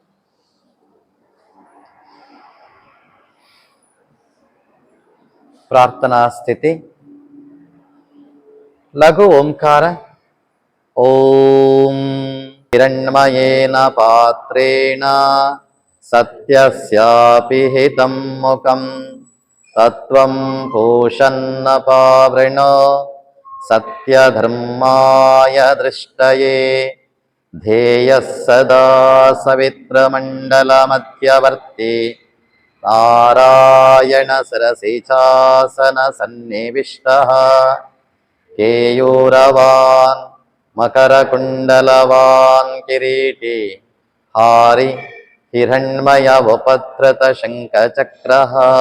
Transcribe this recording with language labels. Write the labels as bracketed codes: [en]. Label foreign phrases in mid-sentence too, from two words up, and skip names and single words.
[kn] ಪ್ರಾರ್ಥನಾ ಸ್ಥಿತಿ. ಲಘು ಓಂಕಾರ. [sa] ಓಂ ಹಿರಣ್ಮಯೇನ ಪಾತ್ರೇಣ ಸತ್ಯಸ್ಯಾಪಿ ಹಿತಂ ಮುಖಂ ತತ್ವಂ ಪೂಷನ್ನ ಪಾವೃಣೋ ಸತ್ಯಧರ್ಮಾಯ ದೃಷ್ಟಯೇ ಧ್ಯೇಯಃ ಸದಾ ಸವಿತ್ರಮಂಡಲಮಧ್ಯವರ್ತಿ ನಾರಾಯಣ ಸರಸಿಚಾಸನ ಸನ್ನಿವಿಷ್ಟಃ ಕೇಯೂರವಾನ್ ಮಕರಕುಂಡಲವಾನ್ ಕಿರೀಟಿ ಹಾರಿ ಹಿರಣ್ಮಯ ಉಪಧೃತ ಶಂಖಚಕ್ರಃ.